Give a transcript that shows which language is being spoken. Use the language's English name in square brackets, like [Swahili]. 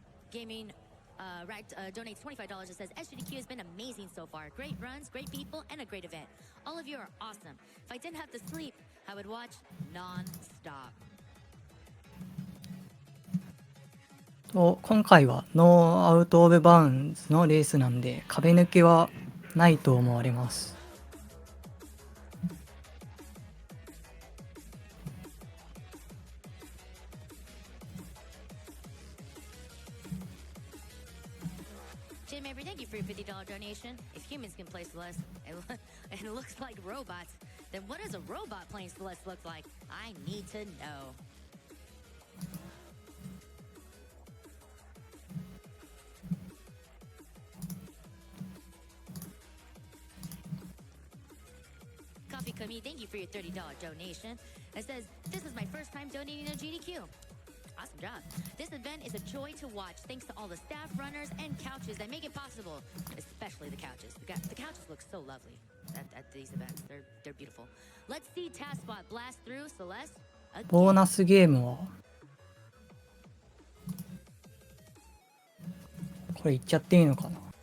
[English] Gaming donates $25 that says SGDQ has been amazing so far. Great runs, great people, and a great event. All of you are awesome. If I didn't have to sleep, I would watch non-stop. [Japanese] 今回はノーアウトオブバウンズのレースなんで壁抜きはないと思われます。 [English] Jim Avery, thank you for your $50 donation. If humans can play Celeste and it looks like robots, then what does a robot playing Celeste look like? I need to know. Coffee Kumi, thank you for your $30 donation. It says, this is my first time donating to GDQ. Awesome job. This event is a joy to watch thanks to all the staff, runners, and couches that make it possible. Especially the couches. The couches look so lovely at these events. They're beautiful. Let's see Task Spot blast through Celeste. [Japanese] ボーナスゲームはこれ言っちゃっていいのかな。